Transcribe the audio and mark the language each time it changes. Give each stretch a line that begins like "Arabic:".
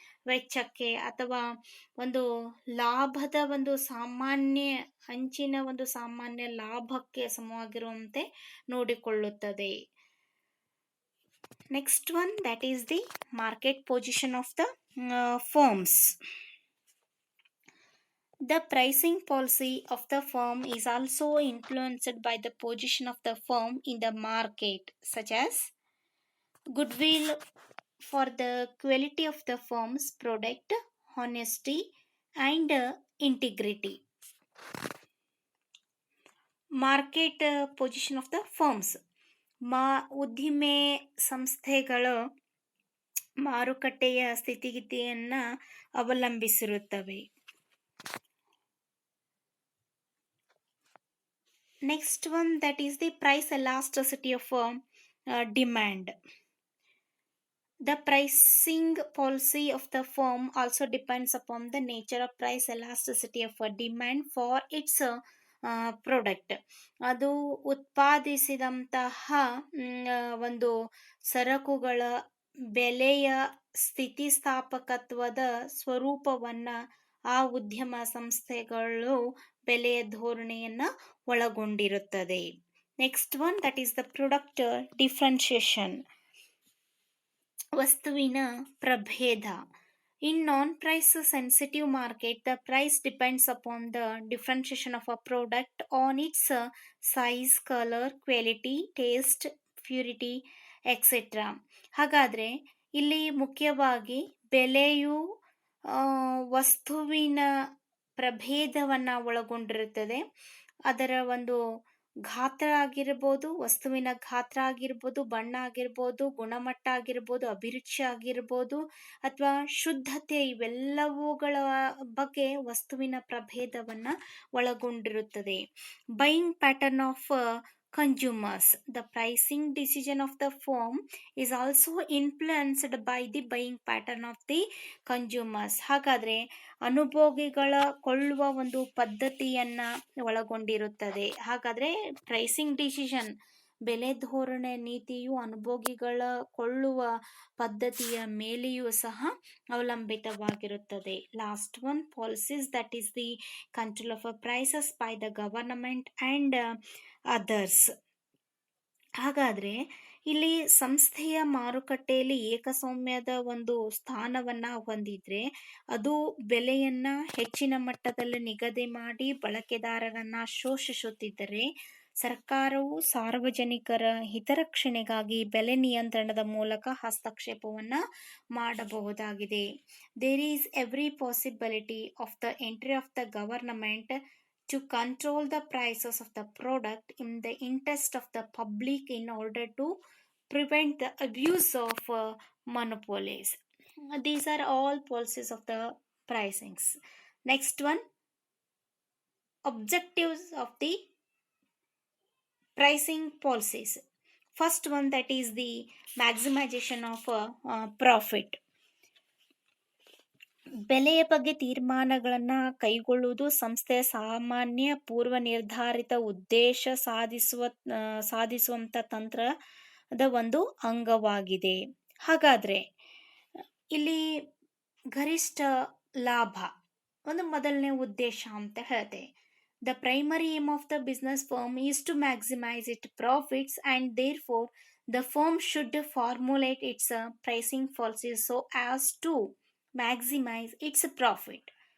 Kannada: ವೆಚ್ಚಕ್ಕೆ ಅಥವಾ ಒಂದು ಲಾಭದ ಒಂದು ಸಾಮಾನ್ಯ ಅಂಚಿನ ಒಂದು ಸಾಮಾನ್ಯ ಲಾಭಕ್ಕೆ ಸಮವಾಗಿರುವಂತೆ ನೋಡಿಕೊಳ್ಳುತ್ತದೆ.
English: Next one, that is the market position of the firms. The pricing policy of the firm is also influenced by the position of the firm in the market, such as goodwill for the quality of the firm's product, honesty, and integrity. Market position of the firms.
Kannada: ಉದ್ದಿಮೆ ಸಂಸ್ಥೆಗಳು ಮಾರುಕಟ್ಟೆಯ ಸ್ಥಿತಿಗತಿಯನ್ನು ಅವಲಂಬಿಸಿರುತ್ತವೆ.
English: Next one, that is the price elasticity of demand. The pricing policy of the firm also depends upon the nature of price elasticity of demand for its product.
Kannada: ಅದು ಉತ್ಪಾದಿಸಿದಂತಹ ಒಂದು ಸರಕುಗಳ ಬೆಲೆಯ ಸ್ಥಿತಿಸ್ಥಾಪಕತ್ವದ ಸ್ವರೂಪವನ್ನು ಆ ಉದ್ಯಮ ಸಂಸ್ಥೆಗಳು ಬೆಲೆಯ ಧೋರಣೆಯನ್ನು ಒಳಗೊಂಡಿರುತ್ತದೆ.
English: Next one, that is the product differentiation.
Kannada: ವಸ್ತುವಿನ ಪ್ರಭೇದ.
English: In non-price sensitive market, the price depends upon the differentiation of a product on its size, color, quality, taste, purity, etc.
Kannada: ಹಾಗಾದರೆ ಇಲ್ಲಿ ಮುಖ್ಯವಾಗಿ ಬೆಲೆಯು ವಸ್ತುವಿನ ಪ್ರಭೇದವನ್ನು ಒಳಗೊಂಡಿರುತ್ತದೆ. ಅದರ ಒಂದು ಗಾತ್ರ ಆಗಿರ್ಬೋದು, ವಸ್ತುವಿನ ಗಾತ್ರ ಆಗಿರ್ಬೋದು, ಬಣ್ಣ ಆಗಿರ್ಬೋದು, ಗುಣಮಟ್ಟ ಆಗಿರ್ಬೋದು, ಅಭಿರುಚಿ ಆಗಿರ್ಬೋದು, ಅಥವಾ ಶುದ್ಧತೆ, ಇವೆಲ್ಲವುಗಳ ಬಗ್ಗೆ ವಸ್ತುವಿನ ಪ್ರಭೇದವನ್ನು ಒಳಗೊಂಡಿರುತ್ತದೆ.
English: Buying pattern of consumers. The pricing decision of the firm is also influenced by the buying pattern of the consumers.
Kannada: ಹಾಗಾದರೆ ಅನುಭೋಗಿಗಳ ಕೊಳ್ಳುವ ಒಂದು ಪದ್ಧತಿಯನ್ನು ಒಳಗೊಂಡಿರುತ್ತದೆ. ಹಾಗಾದರೆ ಪ್ರೈಸಿಂಗ್ ಡಿಸಿಷನ್, ಬೆಲೆ ಧೋರಣೆ ನೀತಿಯು ಅನುಭೋಗಿಗಳ ಕೊಳ್ಳುವ ಪದ್ಧತಿಯ ಮೇಲೆಯೂ ಸಹ ಅವಲಂಬಿತವಾಗಿರುತ್ತದೆ.
English: Last one, policies, that is the control of prices by the government and others.
Kannada: ಹಾಗಾದರೆ ಇಲ್ಲಿ ಸಂಸ್ಥೆಯ ಮಾರುಕಟ್ಟೆಯಲ್ಲಿ ಏಕಸ್ವಾಮ್ಯದ ಒಂದು ಸ್ಥಾನವನ್ನು ಹೊಂದಿದ್ರೆ, ಅದು ಬೆಲೆಯನ್ನು ಹೆಚ್ಚಿನ ಮಟ್ಟದಲ್ಲಿ ನಿಗದಿ ಮಾಡಿ ಬಳಕೆದಾರರನ್ನು ಶೋಷಿಸುತ್ತಿದ್ದರೆ, ಸರ್ಕಾರವು ಸಾರ್ವಜನಿಕರ ಹಿತರಕ್ಷಣೆಗಾಗಿ ಬೆಲೆ ನಿಯಂತ್ರಣದ ಮೂಲಕ ಹಸ್ತಕ್ಷೇಪವನ್ನು ಮಾಡಬಹುದಾಗಿದೆ.
English: There is every possibility of the entry of the government to control the prices of the product in the interest of the public in order to prevent the abuse of monopolies. These are all policies of the pricings. Next one, objectives of the pricing policies. First one, that is the maximization of profit.
Kannada: ಬೆಲೆಯ ಬಗ್ಗೆ ತೀರ್ಮಾನಗಳನ್ನು ಕೈಗೊಳ್ಳುವುದು ಸಂಸ್ಥೆಯ ಸಾಮಾನ್ಯ ಪೂರ್ವ ನಿರ್ಧಾರಿತ ಉದ್ದೇಶ ಸಾಧಿಸುವಂಥ ತಂತ್ರದ ಒಂದು ಅಂಗವಾಗಿದೆ. ಹಾಗಾದರೆ ಇಲ್ಲಿ ಗರಿಷ್ಠ ಲಾಭ ಒಂದು ಮೊದಲನೇ ಉದ್ದೇಶ ಅಂತ ಹೇಳ್ತೆ.
English: The primary aim of the business firm is to maximize its profits, and therefore the firm should formulate its pricing policies so as to maximize its profit.